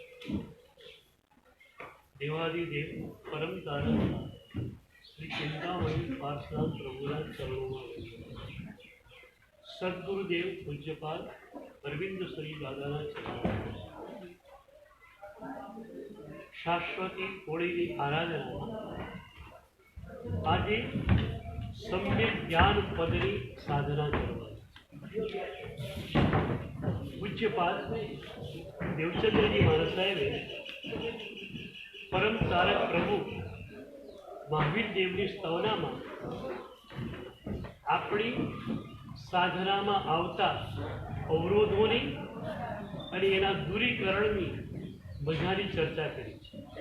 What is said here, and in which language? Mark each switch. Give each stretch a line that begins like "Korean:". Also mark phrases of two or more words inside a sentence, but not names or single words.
Gujarati: દેવાદિદેવ પરમ તારણ શ્રી ચિંતામણિ પાર્ષદ પ્રભુરાજ ચરણોં સદ્ગુરુદેવ પૂજ્યપાલ અરવિંદ શ્રી દાદાના ચરણોં શાશ્વતી હોળીની આરાધના આજે સમ્યક જ્ઞાન પદની સાધના કરવાની પૂજ્યપાદ દેવચંદ્રજી મહારાજ સાહેબે પરમ તારક પ્રભુ મહાવીર દેવની સ્તવનામાં આપણી સાધનામાં આવતા અવરોધોની અને એના દૂરીકરણની મજાની ચર્ચા કરી છે.